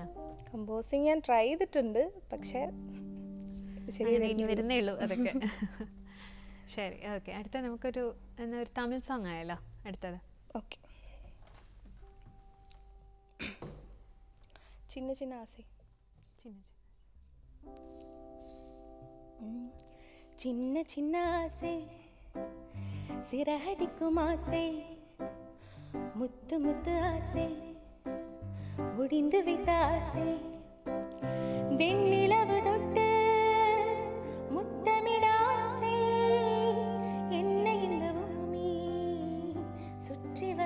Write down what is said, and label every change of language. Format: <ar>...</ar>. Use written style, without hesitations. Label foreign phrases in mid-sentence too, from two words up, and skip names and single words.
<ml>കമ്പോസിങ് ഞാൻ ട്രൈ ചെയ്തിട്ടുണ്ട്, പക്ഷേ ഇനി വരുന്നേ ഉള്ളൂ അതൊക്കെ. ശരി, ഓക്കെ. അടുത്ത നമുക്കൊരു ഒരു തമിഴ് സോങ് ആയല്ലോ അടുത്തത്. ഓക്കെ, ചിന്ന ചിന്ന ആസൈ.</ml> <ta>சின்ன சின்ன ஆசை சிறகடிக்கும் ஆசை, முத்து முத்து ஆசை முடிந்து விட்ட ஆசை, வெண்ணிலவு தொட்டு முத்தமிட ஆசை, என்னை இந்த பூமி சுற்றி வர</ta>